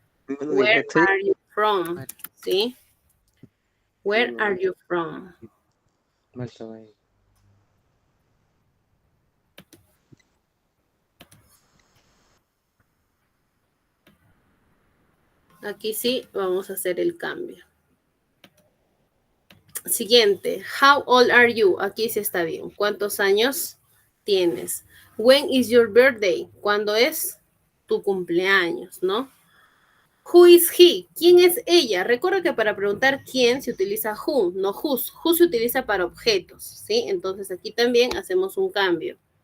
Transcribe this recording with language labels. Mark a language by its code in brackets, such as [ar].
[en] Where are you from? ¿Sí? Where are you from? [es] Aquí sí vamos a hacer el cambio. [en] Siguiente, how old are you? [es] Aquí sí está bien. ¿Cuántos años tienes? [en] When is your birthday? [es] ¿Cuándo es tu cumpleaños, no? [en] Who is he? [es] ¿Quién es ella? Recuerda que para preguntar quién se utiliza who, no whose. Who se utiliza para objetos, ¿sí? Entonces aquí también hacemos un cambio.